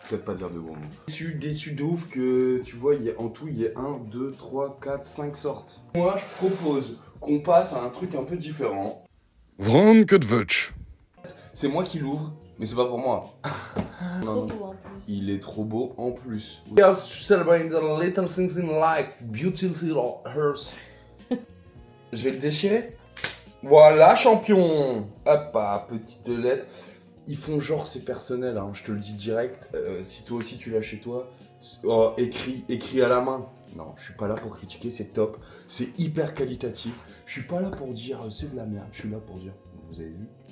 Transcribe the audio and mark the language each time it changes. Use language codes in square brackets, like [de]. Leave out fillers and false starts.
[fr] Peut-être pas dire de gros mots. Déçu de ouf que, tu vois, en tout, il y a 1, 2, 3, 4, 5 sortes. Moi, je propose qu'on passe à un truc un peu différent. Wrangedwitch. C'est moi qui l'ouvre, mais c'est pas pour moi. Trop beau en plus. Il est trop beau en plus. [en] We are celebrating the little things in life, beautiful hers. [fr] Je vais le déchirer. Voilà, champion. Hop, petite lettre. Ils font genre c'est personnel, hein, je te le dis direct. Si toi aussi tu l'as chez toi, Oh, écrit à la main. Non, je suis pas là pour critiquer, c'est top. C'est hyper qualitatif. Je suis pas là pour dire c'est de la merde. Je suis là pour dire, vous avez vu?